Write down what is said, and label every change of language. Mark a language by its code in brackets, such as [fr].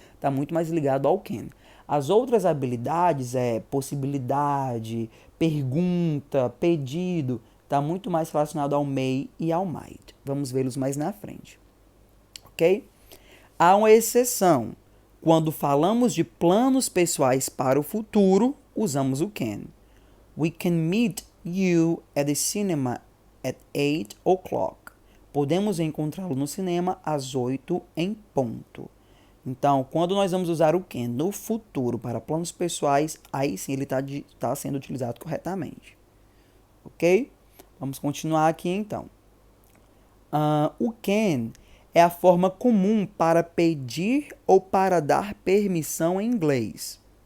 [pt] Está muito mais ligado ao can. As outras habilidades possibilidade, pergunta, pedido, está muito mais relacionado ao may e ao might. Vamos vê-los mais na frente. Ok? Há uma exceção. Quando falamos de planos pessoais para o futuro, usamos o can. [en] We can meet you at the cinema at 8 o'clock. [pt] Podemos encontrá-lo no cinema às 8 em ponto. Então, quando nós vamos usar o can no futuro para planos pessoais, aí sim ele está sendo utilizado corretamente. Ok? Vamos continuar aqui então. O can é a forma comum para pedir ou para dar permissão em inglês.